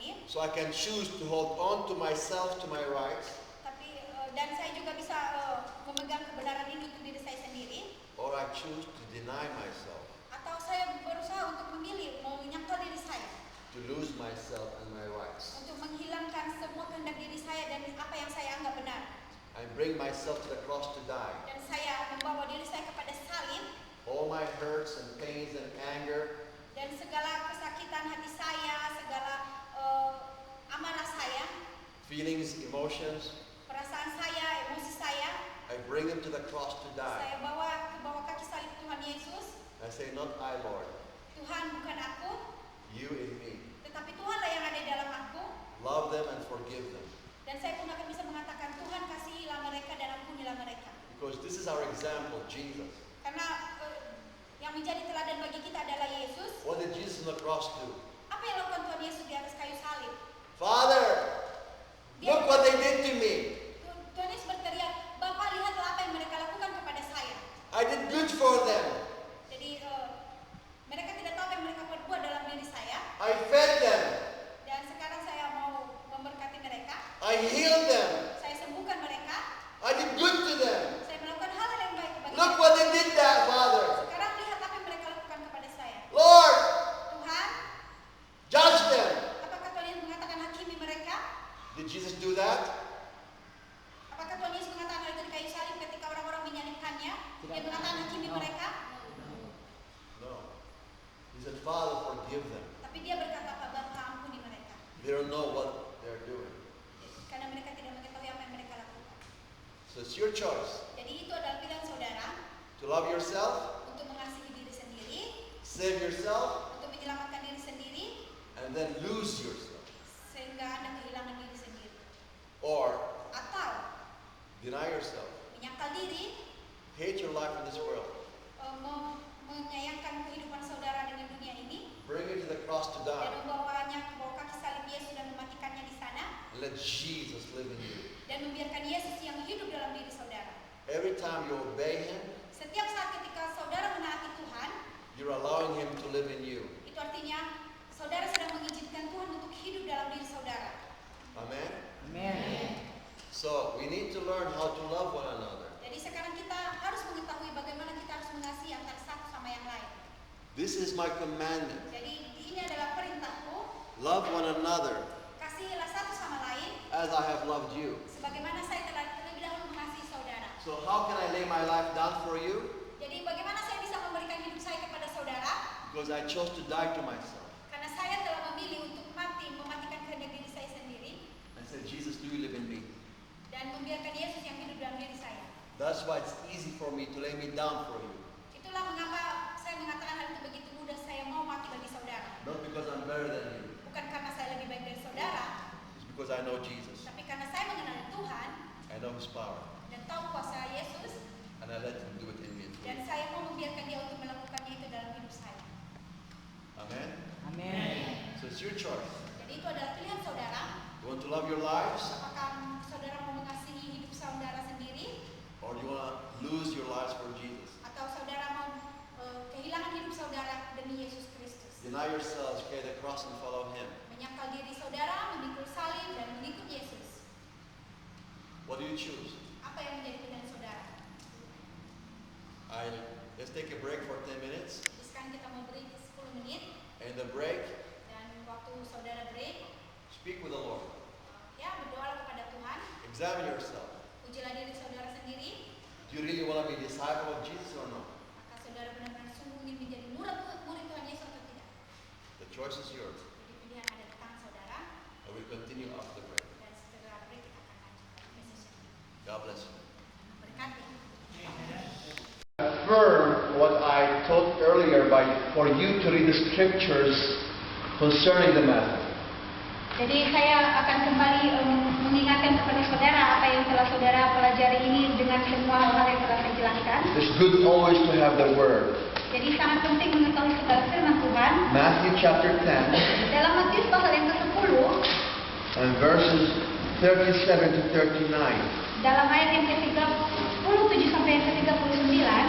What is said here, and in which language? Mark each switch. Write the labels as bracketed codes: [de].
[en] So I can choose to hold on to myself, to my rights, [id] Tapi dan saya juga bisa memegang kebenaran ini untuk diri saya sendiri, [en] or I choose to deny myself, [id] atau saya berusaha untuk memilih mau menyangkal diri saya, [en] to lose myself and my rights. [id] untuk menghilangkan semua kehendak diri saya dan apa yang saya anggap benar. [en] I bring myself to the cross to die. [id] Dan saya membawa diri saya kepada salib, [en] All my hurts and pains and anger, [id] dan segala kesakitan hati saya, segala amarah saya, [en] feelings, emotions, [id] perasaan saya, emosi saya, [en] I bring them to the cross to die. [id] saya bawa ke bawah kaki salib Tuhan Yesus. [en] I say, not I, Lord, [id] Tuhan bukan aku, [en] you in me. [id] tetapi Tuhanlah yang ada di dalam aku. [en] Love them and forgive them. [id] Dan saya pun akan bisa mengatakan, Tuhan kasihilah mereka dan ampunilah mereka. [en] Because this is our example, Jesus. [id] Karena yang menjadi teladan bagi kita adalah Yesus. [en] What did Jesus on the cross do? [id] Apa yang lakukan Tuhan Yesus di atas kayu salib? [en] Father, look what they did to me. [id] Tuhan Yesus berteriak, Bapa lihatlah apa yang mereka lakukan kepada saya. [en] I did good for them. [id] Jadi mereka tidak tahu apa yang mereka perbuat dalam diri saya. [en] I fed them. [id] Dan sekarang saya mau memberkati mereka. [en] I healed them. [id] Saya sembuhkan mereka. [en] I did good to them. [id] Saya melakukan hal yang baik bagi [en] Look [id] mereka. [en] what they did that, Father. [id] Sekarang lihat apa yang mereka lakukan kepada saya. [en] Lord, [id] Tuhan, [en] judge them. [id] apakah Tuhan Yesus mengatakan hakimi mereka? [en] Did Jesus do that? [id] Apakah Tuhan Yesus mengatakan hal itu di kayu salib ketika orang-orang menyalibkannya? Dia mengatakan hakimi mereka? [en] No. He said, Father, forgive them. [id] Tapi dia berkata, Pak Bapa, ampuni mereka. [en] They don't know what they're doing. [id] Karena mereka tidak mengetahui apa yang mereka lakukan. [en] So it's your choice [id] Jadi itu adalah pilihan saudara [en] to love yourself, [id] untuk mengasihi diri sendiri, [en] save yourself, [id] untuk menyelamatkan diri sendiri, [en] and then lose yourself. [id] sehingga Anda kehilangan diri sendiri. [en] Or [id] Atau [en] deny yourself, [id] menyangkal diri, [en] hate your life in this world, [id] menyayangkan kehidupan saudara dengan dunia ini, [en] bring it to the cross to [id] dan [en] die, [id] membawanya ke bawah kaki salib Yesus dan mematikannya di sana, [en] and let Jesus live in you. [id] dan membiarkan Yesus yang hidup dalam diri saudara. [en] Every time you obey Him, [id] Setiap saat ketika saudara menaati Tuhan, [en] you're allowing Him to live in you. [id] itu artinya saudara sedang mengizinkan Tuhan untuk hidup dalam diri saudara. [en] Amen? [id] Amen. [en] So we need to learn how to love one another. [id] Jadi sekarang kita harus mengetahui bagaimana kita harus mengasihi antara satu sama yang lain. [en] This is my commandment. [id] Jadi ini adalah perintahku, [en] Love one another [id] kasihilah satu sama lain [en] as I have loved you. [id] sebagaimana saya telah terlebih dahulu mengasihi saudara. [en] So how can I lay my life down for you? [id] Jadi bagaimana saya bisa memberikan hidup saya kepada saudara? [en] Because I chose to die to myself. [id] Karena saya telah memilih untuk mematikan kehendak diri saya sendiri [en] I said, Jesus, do you live in me? [id] dan membiarkan Yesus yang hidup dalam diri saya. [en] That's why it's easy for me to lay me down for you. [id] Itulah mengapa saya mengatakan hal itu begitu mudah, saya mau mati bagi saudara. [en] Not because I'm better than you. [id] Bukan karena saya lebih baik dari saudara, [en] It's because I know Jesus. [id] tapi karena saya mengenal Tuhan [en] I know His power. [id] dan tahu kuasa Yesus, [en] And I let Him do it in me. and through [id] dan [en] me. [id] saya mau membiarkan Dia untuk melakukannya itu dalam hidup saya. [en] Amen? [id] Amen. [en] So it's your choice. [id] Jadi itu adalah pilihan saudara. [en] You want to love your lives? [id] Apakah saudara mau mengasihi hidup saudara sendiri, [en] Or do you want to lose your lives for Jesus? [id] atau saudara mau kehilangan hidup saudara demi Yesus Kristus? [en] Deny yourselves, carry the cross and follow Him. [id] Menyangkal diri saudara, memikul salib dan mengikut Yesus. [en] What do you choose? [id] Apa yang menjadi pilihan saudara? [en] Let's take a break for 10 minutes. [id] Jadi sekarang kita mau break 10 menit [en] And the break, [id] dan waktu saudara break, [en] speak with the Lord. [id] ya berdoalah kepada Tuhan. [en] Examine yourself. [id] Ujilah diri saudara sendiri. [en] Do you really want to be a disciple of Jesus or not? [id] Apakah saudara benar-benar sungguh ingin menjadi murid Tuhan Yesus atau tidak? [en] The choice is yours. [id] Jadi pilihan ada di tangan saudara. [en] And we continue after the break. [id] Dan setelah break kita akan lanjutkan message ini. [en] God bless you. [id] Berkati. [en] Affirm what I taught earlier for you to read the scriptures concerning the matter. [id] Jadi saya akan kembali mengingatkan kepada saudara apa yang telah saudara pelajari ini dengan semua hal yang telah saya jelaskan. [en] It's good always to have the word. [id] Jadi sangat penting mengetahui segala firman Tuhan. [en] Matthew chapter 10 [id] Dalam Matius pasal yang ke-10, [en] and verses 37 to 39. [id] dalam ayat yang ke-37 sampai yang ke-39,